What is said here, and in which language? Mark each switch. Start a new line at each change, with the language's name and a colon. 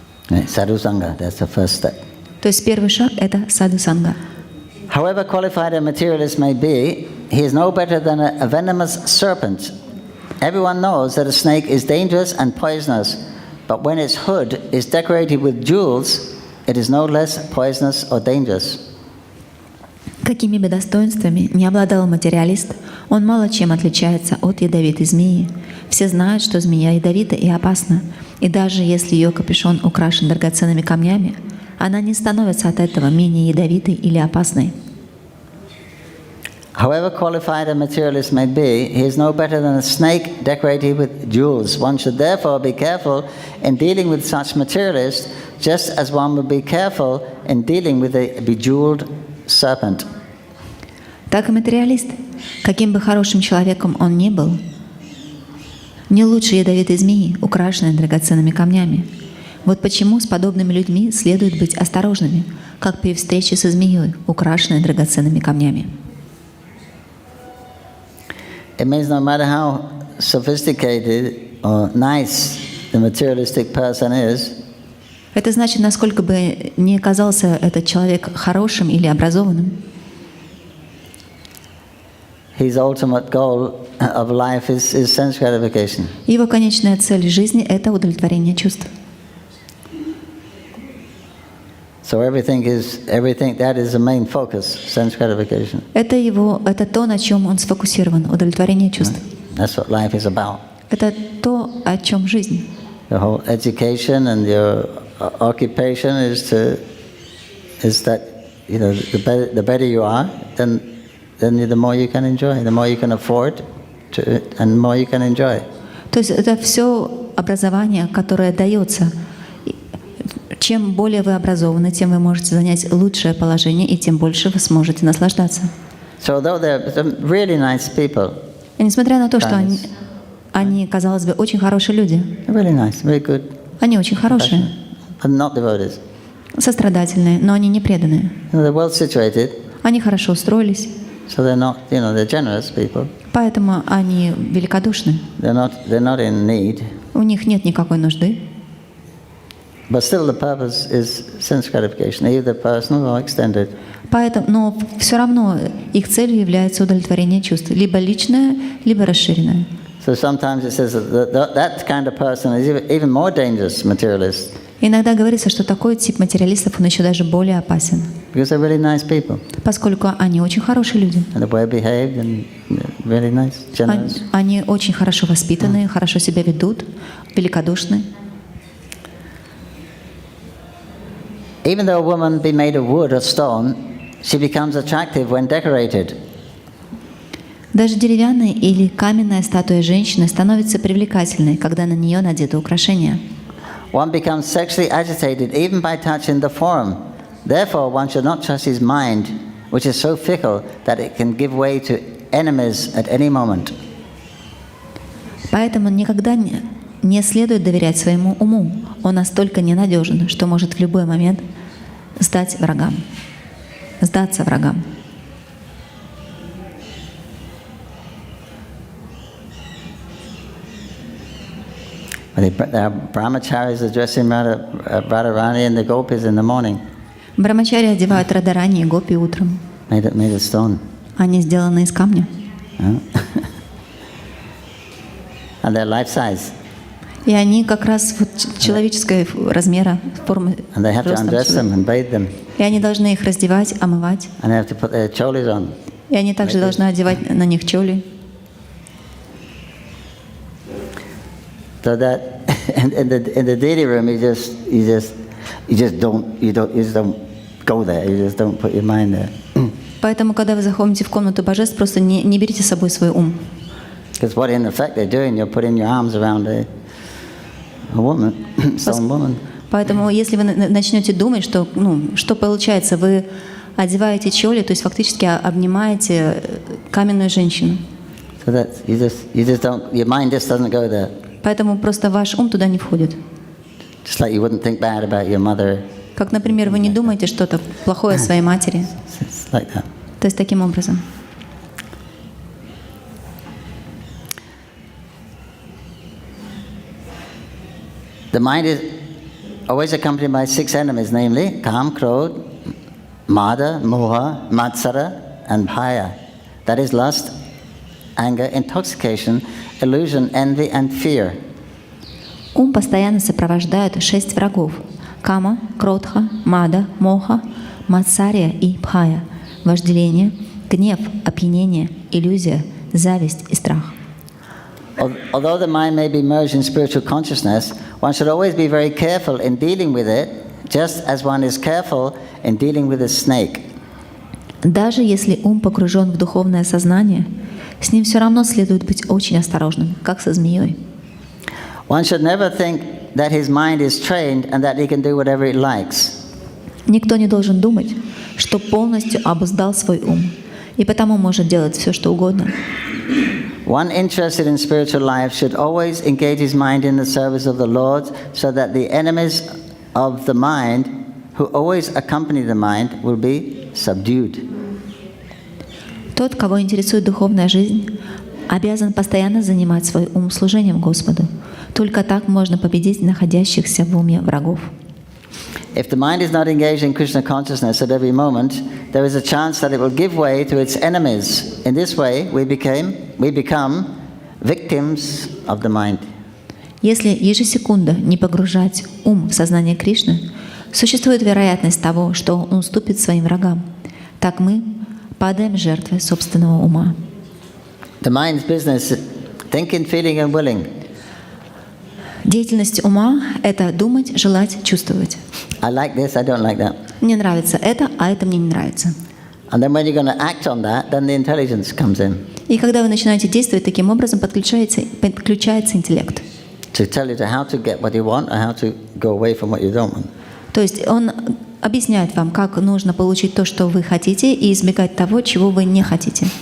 English: Sadhu Sangha, that's the first step.
Russian: То есть первый шаг — это саду-санга.
English: However qualified a materialist may be, he is no better than a venomous serpent. Everyone knows that a snake is dangerous and poisonous, but when its hood is decorated with jewels, it is no less poisonous or dangerous.
Russian: Какими бы достоинствами не обладал материалист, он мало чем отличается от ядовитой змеи. Все знают, что змея ядовита и опасна, и даже если ее капюшон украшен драгоценными камнями, она не становится от этого менее ядовитой или опасной.
English: However qualified a materialist may be, he is no better than a snake decorated with jewels. One should therefore be careful in dealing with such materialists, just as one would be careful in dealing with a bejeweled serpent.
Russian: Так и материалист, каким бы хорошим человеком он ни был, не лучше ядовитой змеи, украшенной драгоценными камнями. Вот почему с подобными людьми следует быть осторожными, как при встрече со змеей, украшенной драгоценными камнями.
English: It means no matter how sophisticated or nice the materialistic person is,
Russian: Это значит, насколько бы ни казался этот человек хорошим или образованным,
English: his ultimate goal of life is sense gratification.
Russian: его конечная цель жизни — это удовлетворение чувств.
English: So everything that is the main focus, sense gratification.
Russian: Это то, на чем он сфокусирован, удовлетворение чувств.
English: That's what life is about.
Russian: Это то, о чем жизнь.
English: Your whole education and your occupation is that the better you are, then the more you can enjoy, the more you can afford to, and the more you can enjoy.
Russian: То есть это все образование, которое дается. Чем более вы образованы, тем вы можете занять лучшее положение, и тем больше вы сможете наслаждаться.
English: So though they're really nice people,
Russian: И несмотря на то, что они, казалось бы, очень хорошие люди,
English: really nice, very good,
Russian: они очень хорошие,
English: but not devotees.
Russian: сострадательные, но они не преданные.
English: They're well situated,
Russian: Они хорошо устроились,
English: so they're not, they're generous people.
Russian: поэтому они великодушны.
English: They're not in need.
Russian: У них нет никакой нужды.
English: But still the purpose is sense gratification, either personal or extended.
Russian: Поэтому, но все равно их целью является удовлетворение чувств, либо личное, либо расширенное.
English: So sometimes it says that kind of person is even more dangerous materialist.
Russian: Иногда говорится, что такой тип материалистов, он еще даже более опасен,
English: Because they're really nice people.
Russian: поскольку они очень хорошие люди.
English: And they're well behaved and really nice, generous.
Russian: Они очень хорошо воспитаны, хорошо себя ведут, великодушны.
English: Even though a woman be made of wood or stone, she becomes attractive when decorated.
Russian: Даже деревянная или каменная статуя женщины становится привлекательной, когда на нее надеты украшения.
English: One becomes sexually agitated even by touching the form. Therefore, one should not trust his mind, which is so fickle that it can give way to enemies at any moment.
Russian: Поэтому никогда не следует доверять своему уму. Он настолько ненадежен, что может в любой момент сдаться врагам.
English: The brahmacharis are dressing Radharani and the gopis in the morning.
Russian: Брахмачари одевают Радарани и гопи утром.
English: Made of stone.
Russian: Они сделаны из камня.
English: And they're life size.
Russian: И они как раз вот человеческого размера, формы.
English: And they have to undress them and bathe them.
Russian: И они должны их раздевать, омывать.
English: And they have to put their cholis on.
Russian: И они также должны одевать на них чоли.
English: So that in the deity room, you just don't go there. You just don't put your mind there.
Russian: Поэтому, когда вы заходите в комнату божеств, просто не берите с собой свой ум.
English: Because what in effect they're doing, you're putting your arms around a woman, some woman.
Russian: Поэтому, если вы начнете думать, что получается, вы одеваете чоли, то есть фактически обнимаете каменную женщину.
English: So that you just don't, your mind just doesn't go there.
Russian: Поэтому просто ваш ум туда не входит.
English: Just like you wouldn't think bad about your mother
Russian: Как, например, вы не думаете что-то плохое о своей матери.
English: It's like that.
Russian: То есть таким образом.
English: The mind is always accompanied by 6 enemies, namely Kam, Krodh, Mada, Moha, Matsara, and Bhaya. That is lust, anger, intoxication, illusion, envy, and fear.
Russian: Ум постоянно сопровождает 6 врагов: кама, кродха, мада, моха, матсария и бхая, вожделение, гнев, опьянение, иллюзия, зависть и страх.
English: Although the mind may be merged in spiritual consciousness, one should always be very careful in dealing with it, just as one is careful in dealing with a snake.
Russian: Даже если ум погружен в духовное сознание, с ним все равно следует быть очень осторожным, как со змеей.
English: One should never think that his mind is trained and that he can do whatever he likes.
Russian: Никто не должен думать, что полностью обуздал свой ум и потому может делать все, что угодно.
English: One interested in spiritual life should always engage his mind in the service of the Lord, so that the enemies of the mind, who always accompany the mind, will be subdued.
Russian: Тот, кого интересует духовная жизнь, обязан постоянно занимать свой ум служением Господу. Только так можно победить находящихся в уме врагов.
English: If the mind is not engaged in Krishna consciousness at every moment, there is a chance that it will give way to its enemies. In this way, we become victims of the mind.
Russian: Если ежесекунда не погружать ум в сознание Кришны, существует вероятность того, что он уступит своим врагам. Так мы падаем жертвой собственного ума.
English: The mind's business, thinking, feeling and willing.
Russian: Деятельность ума — это думать, желать, чувствовать.
English: I like this, I don't like that.
Russian: Мне нравится это, а это мне не нравится.
English: And then when you're going to act on that, then the intelligence comes in.
Russian: И когда вы начинаете действовать таким образом, подключается интеллект.
English: To tell you how to get what you want or how to go away from what you don't want.
Russian: То есть он объясняет вам, как нужно получить то, что вы хотите, и избегать того, чего вы не хотите.